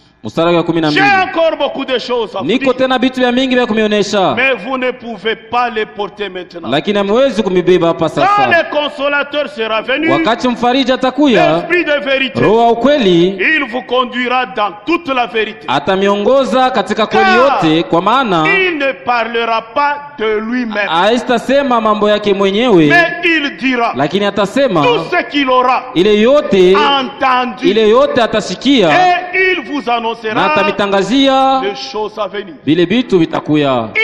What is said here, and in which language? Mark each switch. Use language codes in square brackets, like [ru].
[sw] Mstari wa 12. [fr] J'ai encore beaucoup de choses à vous dire. [sw] Niko tena vitu vya mingi vya kumionesha. [fr] Mais vous ne pouvez pas les porter maintenant. [sw] Lakini hamwezi kumibeba hapa sasa. [fr] Quand le consolateur sera venu, [sw] wakati mfariji atakuya, [fr] l'Esprit de vérité, [sw] Roho wa ukweli, [fr] il vous conduira dans toute la vérité. [sw] Atamiongoza katika kweli yote, kwa maana [fr] il ne parlera pas de lui-même. [sw] Haistasema mambo yake mwenyewe, [fr] mais il dira, [sw] lakini atasema [fr] tout ce qu'il aura [sw] ile yote [fr] entendu, [sw] ile yote atasikia, [fr] et il vous annoncera [sw] na atamitangazia [fr] les choses à venir. [sw] Vile vitu vitakuya.